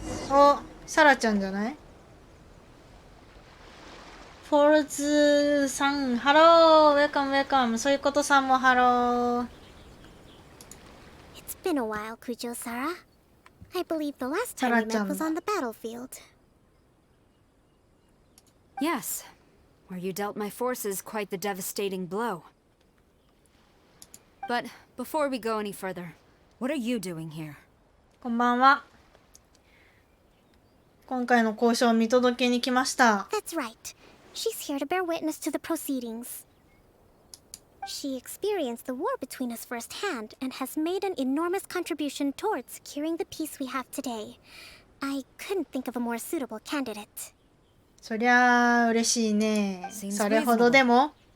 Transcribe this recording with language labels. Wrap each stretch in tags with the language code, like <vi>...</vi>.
<ja>お、サラちゃんじゃない？フォルツさん、ハロー、ウェルカムウェルカム。そういうことさんもハロー。</ja> <en>It's been a while, Kujo Sara. I believe the last time we met was on the battlefield. Yes, where you dealt my forces quite the devastating blow. But before we go any further, what are you doing here?</en> <ja>こんばんは。今回の交渉を見届けに来ました。</ja> <en>That's right. She's here to bear witness to the proceedings. She experienced the war between us firsthand and has made an enormous contribution towards securing the peace we have today. I couldn't think of a more suitable candidate.</en> <ja>そりゃあ嬉しいね。それほどでも。</ja>